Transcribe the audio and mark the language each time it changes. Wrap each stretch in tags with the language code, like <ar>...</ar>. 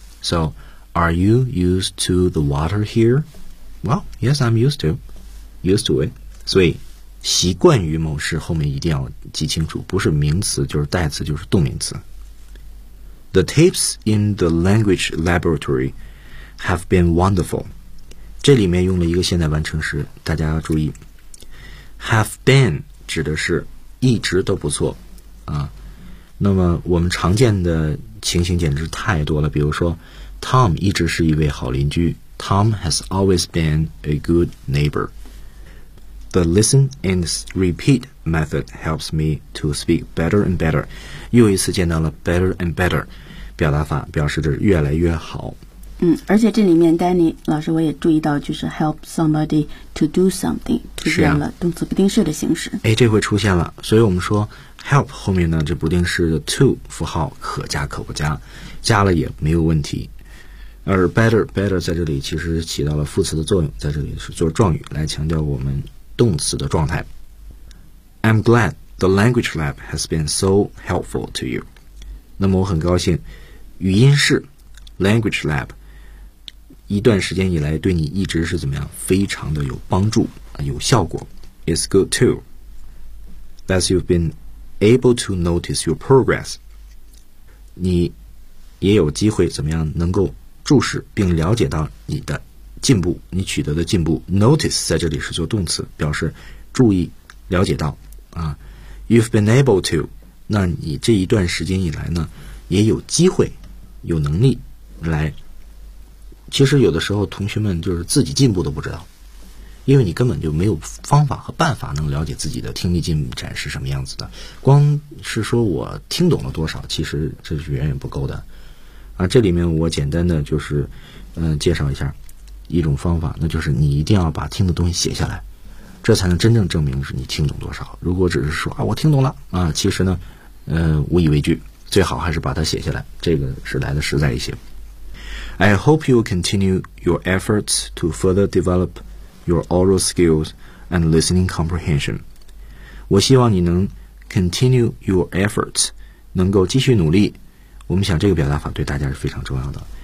<en>So are you used to the water here? Well, yes, I'm used to it.</en> <zh>所以习惯于某事后面一定要记清楚，不是名词就是代词就是动名词。</zh> <en>The tapes in the language laboratory have been wonderful.</en> <zh>这里面用了一个现在完成时，大家要注意 have been 指的是一直都不错啊。那么我们常见的情形简直太多了，比如说 Tom 一直是一位好邻居， Tom has always been a good neighbor.</zh> <en>The listen and repeat method helps me to speak better and better.</en> <zh>又一次见到了 better and better 表达法，表示的是越来越好。而且这里面 Danny 老师我也注意到，就是 help somebody to do something to 这样了动词不定式的形式。哎，这回出现了，所以我们说 help 后面呢这不定式的 to 符号可加可不加，加了也没有问题。而 better 在这里其实起到了副词的作用，在这里是做状语来强调我们。动词的状态。</zh> <en>I'm glad the language lab has been so helpful to you.</en> <zh>那么我很高兴语音室 language lab 一段时间以来对你一直是怎么样非常的有帮助有效果。</zh> <en>It's good too that you've been able to notice your progress.</en> <zh>你也有机会怎么样能够注视并了解到你的进步，你取得的进步。 Notice 在这里是做动词，表示注意了解到啊。 You've been able to 那你这一段时间以来呢也有机会有能力来，其实有的时候同学们就是自己进步都不知道，因为你根本就没有方法和办法能了解自己的听力进展是什么样子的，光是说我听懂了多少其实这是远远不够的啊。这里面我简单的就是介绍一下一种方法，那就是你一定要把听的东西写下来，这才能真正证明是你听懂多少。如果只是说啊我听懂了啊，其实呢无以为据，最好还是把它写下来，这个是来的实在一些。</zh> <en>I hope you continue your efforts to further develop your oral skills and listening comprehension.</en> <zh>我希望你能 continue your efforts 能够继续努力，我们想这个表达法对大家是非常重要的。</zh>